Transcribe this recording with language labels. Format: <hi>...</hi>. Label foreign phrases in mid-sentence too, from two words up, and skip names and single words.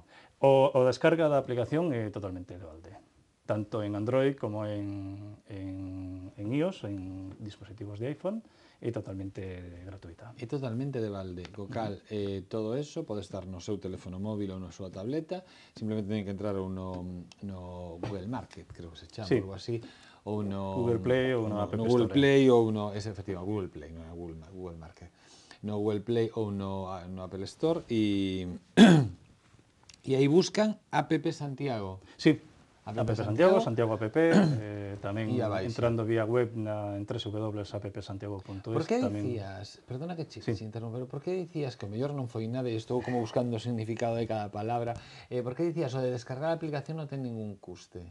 <gl>O descarga da aplicación é totalmente de balde, tanto en Android como en iOS, en dispositivos de iPhone, é totalmente gratuita. É totalmente de balde, co cal todo eso pode estar no seu teléfono móvil ou na súa tableta, simplemente ten que entrar ou no Google Market, creo que se chama, Sí. algo así, ou no Google Play ou no App Google Store. Play ou no, ese efectivo, Google Play, non é Google Market, no Google Play ou no Apple Store e aí buscan App Santiago. Sí, App App Santiago, Santiago, Santiago App, tamén E a baixa. entrando vía web en www.appsantiago.es. Por que tamén... dicías, perdona que Sí. interromper, por que dicías, que o mellor non foi nada e estou como buscando o significado de cada palabra, por que dicías o de descargar a aplicación non ten ningún custe?</gl>